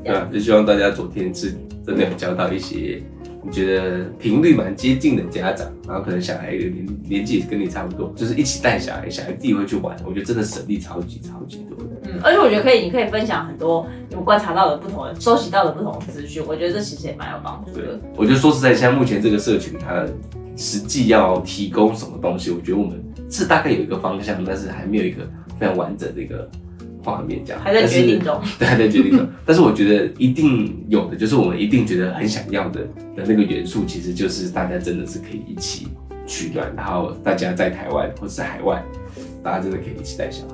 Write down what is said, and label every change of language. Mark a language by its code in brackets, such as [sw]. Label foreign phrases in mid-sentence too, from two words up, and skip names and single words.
[zh] 對啊，就希望大家昨天是真的有交到一些你覺得頻率蠻接近的家長，然後可能小孩的年紀也跟你差不多，就是一起帶小孩，小孩自己會去玩，我覺得真的省力超級多的。而且我覺得你可以分享很多你们觀察到的不同的、收集到的不同的資訊，我覺得這其實也蠻有幫助的。我覺得說實在，像目前這個社群，它實際要提供什麼東西，我覺得我們是大概有一個方向，但是還沒有一個非常完整的一個畫面，這樣還在決定中。對，還在決定中。但是我覺得一定有的，就是我們一定覺得很想要的那個元素，其實就是大家真的是可以一起取暖，然後大家在台灣或者是海外，大家真的可以一起帶小孩。